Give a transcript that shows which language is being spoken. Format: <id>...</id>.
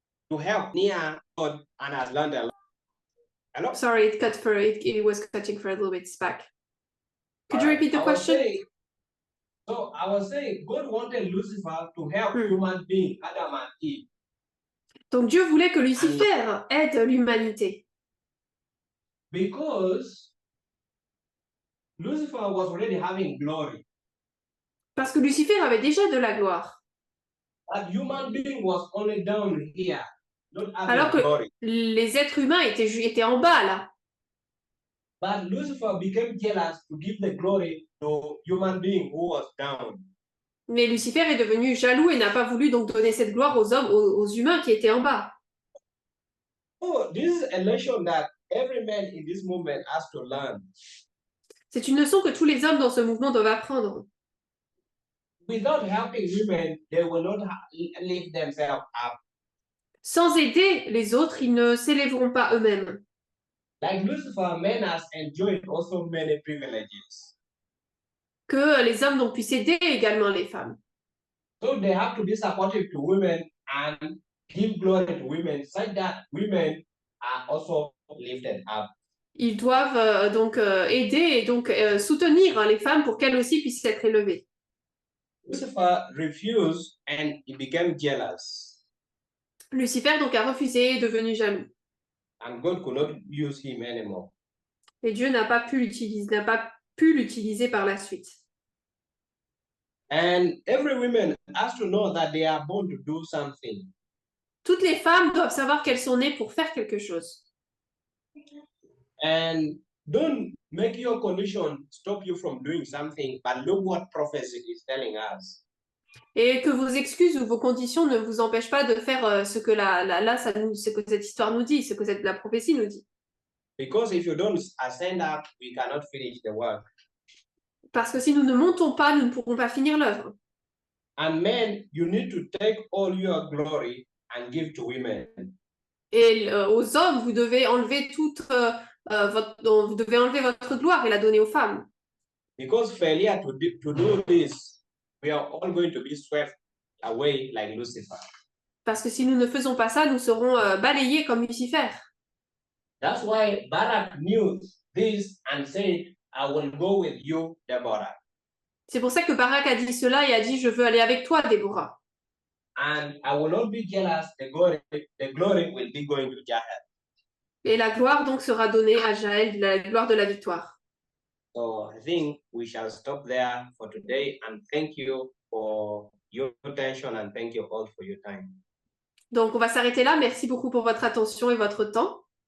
<en>to help near God and Atlanta. Hello? Sorry, it was cutting for a little bit. It's back. Could you Alright, repeat the question? I was saying, God wanted Lucifer to help Hmm. human beings, Adam and Eve.</en> <fr>Donc Dieu voulait que Lucifer aide l'humanité.</fr> <en>Because Lucifer was already having glory.</en> <fr>Parce que Lucifer avait déjà de la gloire.</fr> <en>That human being was only down here, not</en> <fr>Alors</fr> <en>having</en> <fr>que</fr> <en>glory.</en> <fr>les êtres humains étaient en bas là.</fr> <en>But Lucifer became jealous to give the glory to human being who was down.</en> <fr>Mais Lucifer est devenu jaloux et n'a pas voulu donc donner cette gloire aux humains qui étaient en bas.</fr> <en>So this is a lesson that every man in this movement has to learn.</en> <fr>C'est une leçon que tous les hommes dans ce mouvement doivent apprendre.</fr> <en>Without helping women, they will not lift themselves up.</en> <fr>Sans aider les autres, ils ne s'élèveront pas eux-mêmes.</fr> <en>Like Lucifer, men has enjoyed also many privileges.</en> <fr>Que les hommes donc puissent aider également les femmes.</fr> <en>So they have to be supportive to women and give glory to women such that women are also lifted up.</en> <fr>Ils doivent donc aider et donc soutenir les femmes pour qu'elles aussi puissent être élevées.</fr> <en>Lucifer refused and he became jealous.</en> <fr>Lucifer donc a refusé et est devenu jaloux.</fr> <en>And God could not use him anymore.</en> <fr>Et Dieu n'a pas pu l'utiliser par la suite.</fr> <en>And every woman has to know that they are born to do something.</en> <fr>Toutes les femmes doivent savoir qu'elles sont nées pour faire quelque chose.</fr> <en>And don't make your condition stop you from doing something, but look what prophecy is telling us.</en> <fr>Et que vos excuses ou vos conditions ne vous empêchent pas de faire ce que ce que cette histoire nous dit, ce que la prophétie nous dit.</fr> <en>Because if you don't ascend up, we cannot finish the work.</en> <fr>Parce que si nous ne montons pas, nous ne pourrons pas finir l'œuvre.</fr> <en>And men, you need to take all your glory and give to women.</en> <fr>Et aux hommes, vous devez enlever vous devez enlever votre gloire et la donner aux femmes.</fr> <en>Because failure to do this, we are all going to be swept away like Lucifer.</en> <fr>Parce que si nous ne faisons pas ça, nous serons balayés comme Lucifer.</fr> <en>That's why Barak knew this and said, I will go with you, Deborah.</en> <fr>C'est pour ça que Barak a dit cela et a dit, je veux aller avec toi, Déborah.</fr> <en>And I will not be jealous, the glory will be going to Jael.</en> <fr>Et la gloire donc sera donnée à Jaël, la gloire de la victoire.</fr> <en>So I think we shall stop there for today and thank you for your attention and thank you all for your time.</en> <fr>Donc on va s'arrêter là. Merci beaucoup pour votre attention et votre temps.</fr>